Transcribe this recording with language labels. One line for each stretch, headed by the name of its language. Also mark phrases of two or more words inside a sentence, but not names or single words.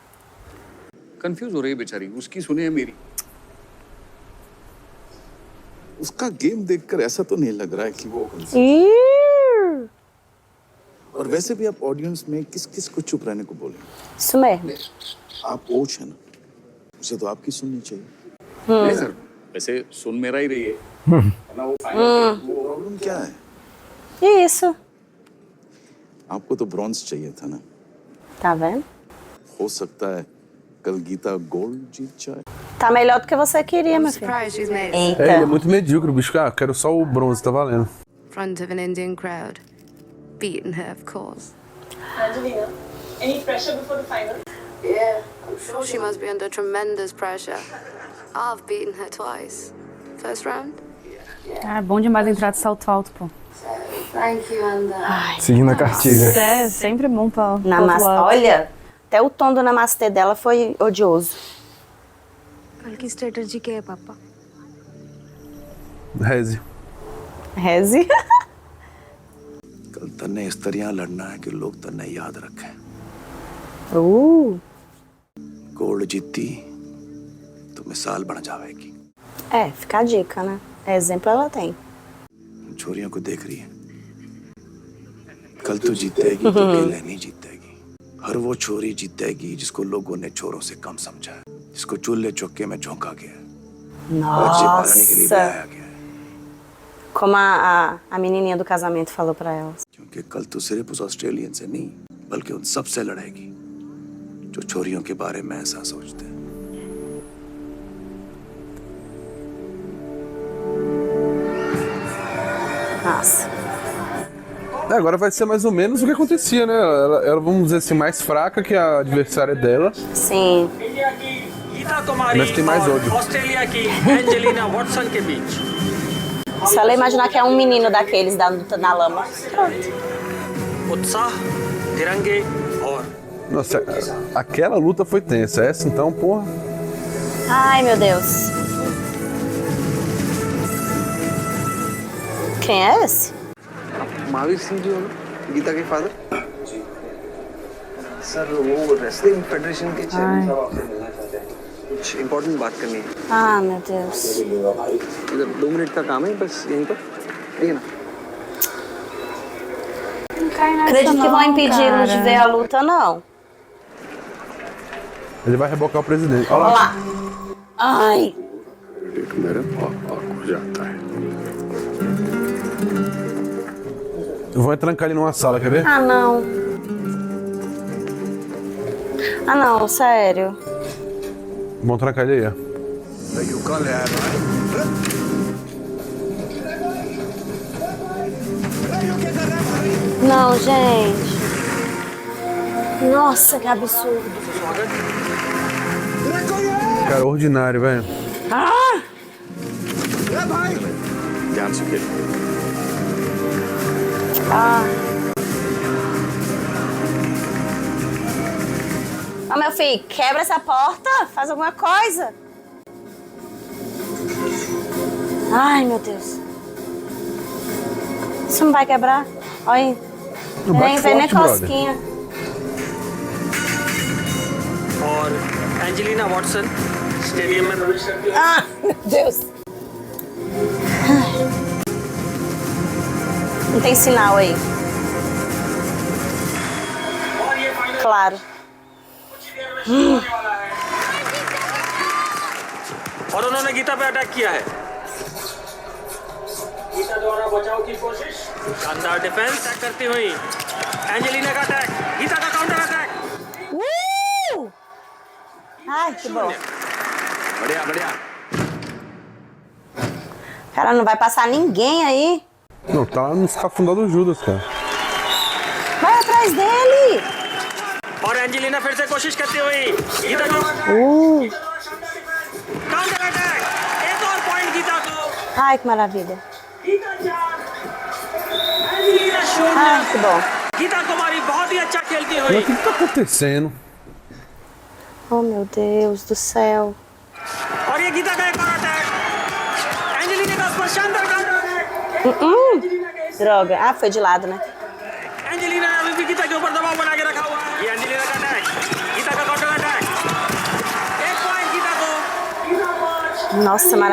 Hindi: कंफ्यूज हो रही है बेचारी, उसकी सुने है मेरी। उसका गेम देखकर ऐसा तो नहीं लग रहा है कि वो और वैसे भी आप ऑडियंस में किस किस को चुप रहने को बोले?
Portuguese: Isso mesmo.
Hindi: आप कोच है ना, उसे तो आपकी सुननी चाहिए। नहीं सर, वैसे सुन मेरा ही रही है ना, वो प्रॉब्लम क्या है?
Portuguese: Isso.
Hindi: आपको तो ब्रॉन्ज चाहिए था ना।
Portuguese: Tá vendo?
Hindi: हो सकता है कल गीता गोल्ड जीत जाए।
Portuguese: Tá melhor do que você queria, meu filho. Ele é muito medíocre, bicho. Ah, quero só o bronze, tá valendo.
English: Front of an Indian crowd. Beaten her, of course. Angelina, any pressure before the final? Yeah, I'm sure she must be under tremendous pressure. I've beaten her twice. First round?
Portuguese: Ah, é bom demais entrar de salto alto, pô.
English: Thank you, and
Portuguese: Seguindo a cartilha. É, sempre bom pra... Olha, até o tom do namastê dela foi odioso.
Hindi: कल की स्ट्रेटजी क्या है पापा?
Portuguese: Reze. Reze?
Hindi: कल तन्ने इस तरह लड़ना है कि लोग तन्ने याद रखें। गोल्ड जीती तो मिसाल बन जाएगी।
Portuguese: Fica a dica, né? Exemplo ela tem.
Hindi: छोरियों को देख रही है, कल तो जीतेगी तो अकेले नहीं जीतेगी। हर वो छोरी जीतेगी जिसको लोगों ने छोरों से कम समझा है, जिसको चूल्हे चौके में झोंका गया है, बच्चे पालने के लिए लाया गया है।
Portuguese: Como a menininha do casamento falou pra ela.
Hindi: क्योंकि कल तो सिर्फ उस ऑस्ट्रेलियन से नहीं, बल्कि उन सब से लड़ेगी जो छोरियों के बारे में ऐसा सोचते हैं।
Portuguese: Nossa. Agora vai ser mais ou menos o que acontecia, né? Ela, vamos dizer assim, mais fraca que a adversária dela. Sim. Mas tem mais ódio.
Hindi: ऑस्ट्रेलिया की एंजेलिना वॉटसन के बीच
Portuguese: Se ela imaginar que é um menino daqueles da luta na lama. Pronto.
Hindi: उत्साह, तिरंगे और
Portuguese: Nossa, aquela luta foi tensa. Essa então, porra. Ai, meu Deus. Quem é esse?
Hindi: महावीर सिंह जी हो ना, गीता के फादर। सर वो
English: wrestling federation
Hindi: के चेयरमैन साहब आपसे मिलना चाहते हैं, कुछ इम्पोर्टेंट बात करनी है।
Portuguese: Ah, meu Deus.
Hindi: इधर 2 मिनट का काम है, बस यहीं पर, ठीक है ना?
Portuguese: Acredito que vão impedi-lo de ver a luta, não. Ele vai rebocar o presidente. Olha Olha lá. lá. Ai.
Hindi: एक मेरे पापा को जाता है।
Portuguese: Vão trancar ele numa sala, quer ver? Ah, não. Ah, não, sério. Vão trancar ele aí, ó. Não, gente. Nossa, que absurdo. Cara, ordinário, velho. Ah!
Hindi: ध्यान से खेल।
Portuguese: Ah. Ó, meu filho, quebra essa porta, faz alguma coisa. Ai, meu Deus. Isso não vai quebrar? Olha aí. Não bate Nem vem nem forte, cosquinha.
Hindi: और एंजेलिना वॉटसन स्टेडियम में प्रवेश करती है।
Portuguese: Ah, meu Deus. Não tem sinal aí. Claro.
Hindi: और उन्होंने गीता पे अटैक किया है। गीता द्वारा बचाव की कोशिश, शानदार
English: defense attack
Hindi: करती हुई एंजेलिना का अटैक, गीता का
English: counter attack.
Portuguese: Ai, que bom.
Hindi: बढ़िया बढ़िया।
Portuguese: Cara, não vai passar ninguém aí. Não, tá lá nos cafundados do Judas, cara. Vai atrás dele.
Hindi: और एंजेलिना फिर से कोशिश करती हुई गीता को
English: counter attack,
Hindi: एक और पॉइंट गीता को।
Portuguese: Ai, que maravilha.
Hindi: एंजेलिना शून्य।
Portuguese: Ai, que bom.
Hindi: गीता कुमारी बहुत ही अच्छा खेलती
Portuguese: Mas
Hindi: हुई।
Portuguese: o que tá acontecendo? Oh, meu Deus do céu.
Hindi: और ये गीता का एक और अटैक, एंजेलिना का उस पर शानदार
English: counter attack.
Portuguese: Droga. Ah, foi de lado, né?
Hindi: एंजेलिना ने अभी भी गीता के ऊपर दबाव बना के रखा हुआ है। ये एंजेलिना का अटैक, गीता का
English: counter attack,
Hindi: एक पॉइंट गीता को।